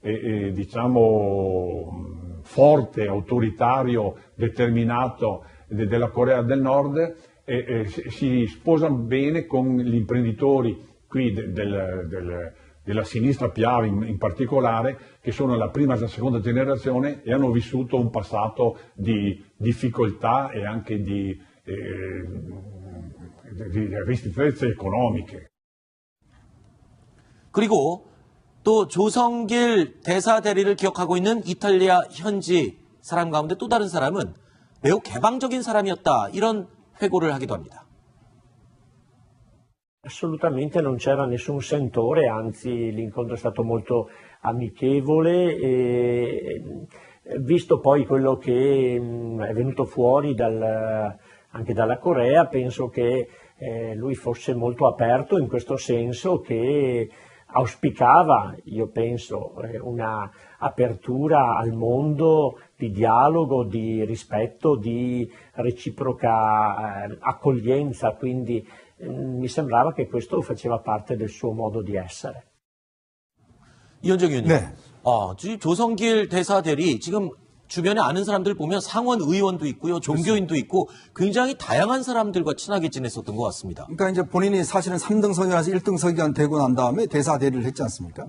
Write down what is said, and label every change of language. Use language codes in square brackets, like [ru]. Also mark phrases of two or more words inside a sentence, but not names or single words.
[it] diciamo forte, autoritario, determinato della Corea del Nord si sposa bene con gli imprenditori qui della sinistra Piave in particolare, che sono la prima e la seconda generazione e hanno vissuto un passato di difficoltà e anche di ristrettezze economiche. [ko] 그리고 또 조성길 대사 대리를 기억하고 있는 이탈리아 현지 사람 가운데 또 다른 사람은 매우 개방적인 사람이었다. 이런 회고를 하기도 합니다. [it] Assolutamente non c'era nessun sentore, anzi l'incontro è stato molto amichevole e visto poi quello che è venuto fuori anche dalla Corea, penso che lui fosse molto aperto in questo senso, che auspicava, io penso, una apertura al mondo di dialogo, di rispetto, di reciproca accoglienza, quindi mi sembrava che questo faceva parte del suo modo di essere. [ko] 이현정 의원님. 네. 지금 조성길 대사 대리 지금 주변에 아는 사람들 보면 상원 의원도 있고요, 종교인도 있고 굉장히 다양한 사람들과 친하게 지냈었던 것 같습니다. 그러니까 이제 본인이 사실은 3등 서기관에서 1등 서기관 되고 난 다음에 대사 대리를 했지 않습니까?